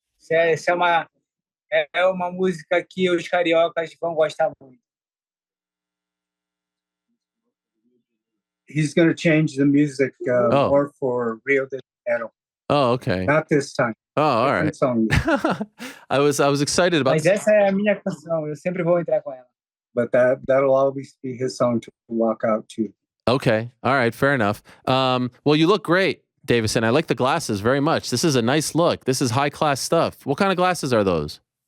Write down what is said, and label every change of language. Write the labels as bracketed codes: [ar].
[pt] Essa é uma música que os cariocas vão gostar muito. [en] He's going to change the music more for Rio de Janeiro. Oh, okay. Not this time. Oh, all right. Song. I was excited about. [pt] Mas essa é a minha canção. Eu sempre vou entrar com ela. [en] But that'll always be his song to walk out to. Okay. All right. Fair enough. Well, you look great, Deiveson. I like the glasses very much. This is a nice look. This is high class stuff. What kind of glasses are those?